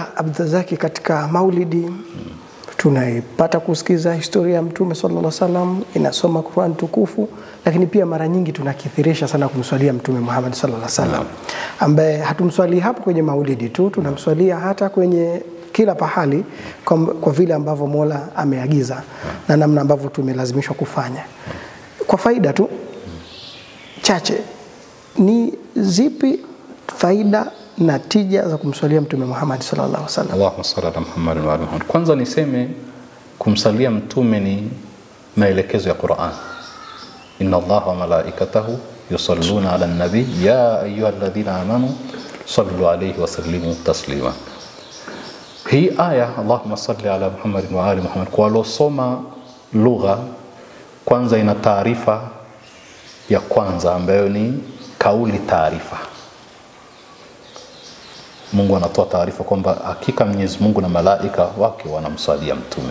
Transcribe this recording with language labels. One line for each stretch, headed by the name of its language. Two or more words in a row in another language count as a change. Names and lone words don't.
Swahili: Abdulrazaki, katika Maulidi tunaipata kusikiza historia ya Mtume
Arabic: صلى الله عليه وسلم,
Swahili: inasoma Qur'an tukufu, lakini pia mara nyingi tunakithirisha sana kumswalia Mtume Muhammad
Arabic: صلى الله عليه وسلم,
Swahili: ambaye hatumswalii hapo kwenye Maulidi tu, tunamswalia hata kwenye kila pahali kwa vile ambavyo Mola ameagiza na namna ambavyo tumelazimishwa kufanya. Kwa faida tu chache, ni zipi faida na tija za kumswalia Mtume Muhammad
Arabic: صلى الله عليه وسلم? اللهم صل على محمد وآل محمد.
Swahili: Kwanza niseme kumsalia mtume ni maelekezo ya Qur'an.
Arabic: إن الله وملائكته يصلون على النبي يا أيها الذين آمنوا صلوا عليه وسلموا تسليما.
Swahili: Hii aya
Arabic: اللهم صل على محمد وآل محمد,
Swahili: kwa walosoma lugha, kwanza ina taarifa ya kwanza ambayo ni kauli taarifa. Mungu anatoa taarifa kwamba hakika Mwenyezi Mungu na malaika wake wanamswalia mtume.